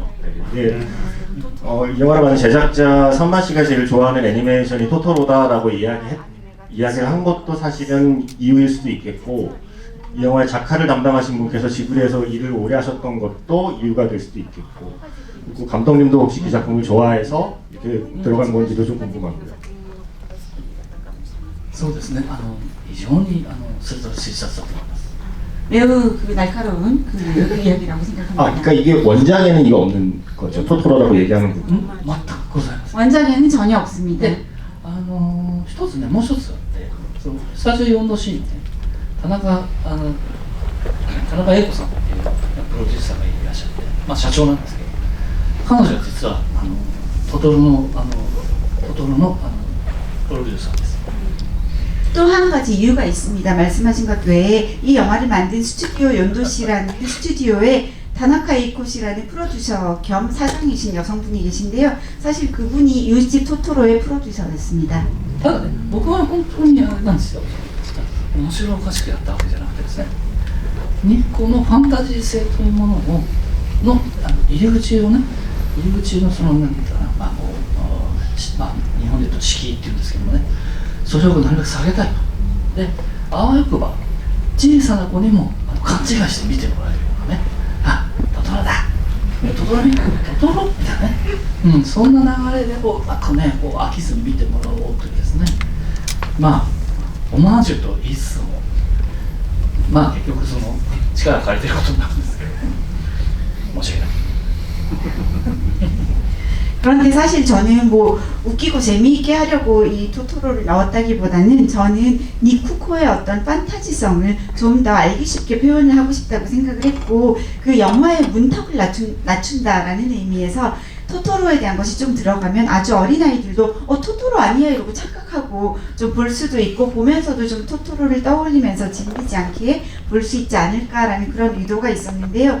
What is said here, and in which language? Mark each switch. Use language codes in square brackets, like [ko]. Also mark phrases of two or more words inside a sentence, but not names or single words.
[ko] 네, 이게 이 영화를 만든 제작자 선마 씨가 제일 좋아하는 애니메이션이 토토로다라고 이야기를 한 것도 사실은 이유일 수도 있겠고, 이 영화의 작화를 담당하신 분께서 지브리에서 일을 오래 하셨던 것도 이유가 될 수도 있겠고, 그리고 감독님도 혹시 이 작품을 좋아해서 이렇게 들어간 건지도 좀 궁금하고요. [ja] そうですね、非常に鋭い推察だと思います。 [ko] 매우 그 날카로운 그 이야기라고 생각합니다. 그러니까 이게 원작에는 이거 없는 거죠. 토토로라고 얘기하는 부분. [ja] 全くございません。 [ko] 원작에는 전혀 없습니다. [ja] で、一つね、もう一つあって、そのスタジオ4のシーンね、田中英子さんっていうプロデューサーがいらっしゃって、社長なんですけど、彼女は実はトトロのプロデューサーです。 [ko] 또 한 가지 이유가 있습니다. 말씀하신 것 외에 이 영화를 만든 스튜디오 연도시라는 스튜디오에 다나카 에이코 씨라는 프로듀서 겸 사장이신 여성분이 계신데요. 사실 그분이 이웃집 토토로의 프로듀서였습니다. [ja] ただね、僕は本当にあれなんですよ。面白おかしくやったわけじゃなくてですね。日光のファンタジー性というものを入り口をね、入り口のそのなんていうかな、日本で言うと敷居っていうんですけどもね、それをなるべく下げたいと。で、あわよくば小さな子にも勘違いして見てもらえるようなね、あ、トトロだ、トトロみたいなね、そんな流れでこううまくね、こう飽きずに見てもらおうというですね、オマージュと言いつつも、結局その力借りてることになるんですけど、申し訳ない。 [ko] 그런데 사실 저는 뭐 웃기고 재미있게 하려고 이 토토로를 넣었다기보다는 저는 니쿠코의 어떤 판타지성을 좀 더 알기 쉽게 표현을 하고 싶다고 생각을 했고, 그 영화의 문턱을 낮춘다라는 의미에서 토토로에 대한 것이 좀 들어가면 아주 어린아이들도 토토로 아니야 이러고 착각하고 좀 볼 수도 있고, 보면서도 좀 토토로를 떠올리면서 질리지 않게 볼 수 있지 않을까라는 그런 의도가 있었는데요.